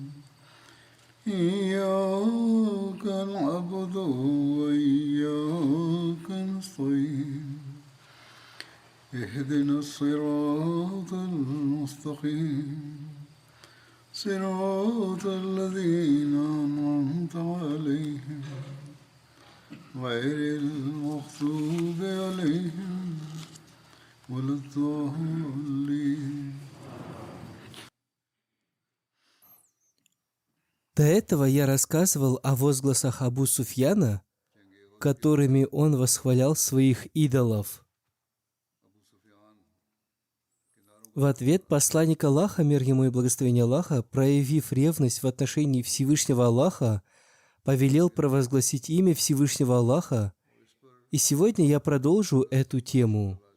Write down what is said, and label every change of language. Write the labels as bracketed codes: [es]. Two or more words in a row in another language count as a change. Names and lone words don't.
[ar] إياك نعبد وإياك نستعين اهدنا الصراط المستقيم صراط الذين أنعمت عليهم غير المغضوب عليهم ولا الضالين. [ru] До этого я рассказывал о возгласах Абу Суфьяна, которыми он восхвалял своих идолов. В ответ посланник Аллаха, мир ему и благословение Аллаха, проявив ревность в отношении Всевышнего Аллаха, повелел провозгласить имя Всевышнего Аллаха, и сегодня я продолжу эту тему.